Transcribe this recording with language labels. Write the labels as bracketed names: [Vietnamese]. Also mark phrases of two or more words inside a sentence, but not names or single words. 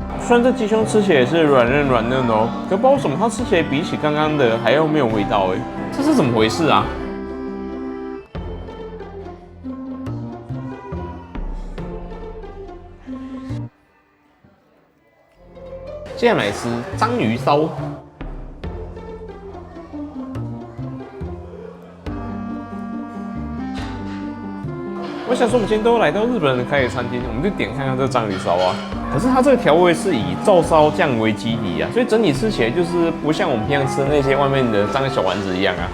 [Chinese] 雖然這雞胸吃起來也是軟嫩軟嫩哦，可不知道為什麼它吃起來比起剛剛的還要沒有味道哎，這是怎麼回事啊？接下來是章魚燒。我想說，我們今天都來到日本人開的餐廳，我們就點看看這個章魚燒啊。可是它這個調味是以照燒醬為基底啊，所以整體吃起來就是不像我們平常吃那些外面的章魚小丸子一樣啊。